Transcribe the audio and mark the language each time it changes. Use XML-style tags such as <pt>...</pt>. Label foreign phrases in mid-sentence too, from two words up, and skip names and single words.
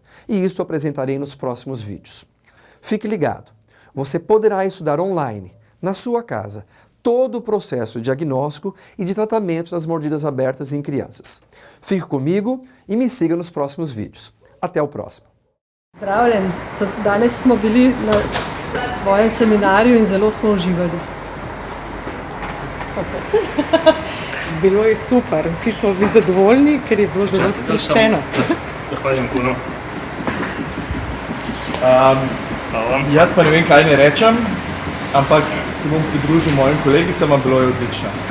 <pt>E isso eu apresentarei nos próximos vídeos. Fique ligado, você poderá estudar online, na sua casa, todo o processo de diagnóstico e de tratamento das mordidas abertas em crianças. Fique comigo e me siga nos próximos vídeos. Até o próximo.</pt> <sl>Zdravljen, danes smo bili na tvojem seminarju in zelo smo uživali. Bilo je super, vsi smo bili zadovoljni, ker je bilo zelo sproščeno. Zahvaljujem puno. Jaz pa ne vem, kaj ne rečem, ampak se bom pridružil mojim kolegicama, bilo je odlično.</sl>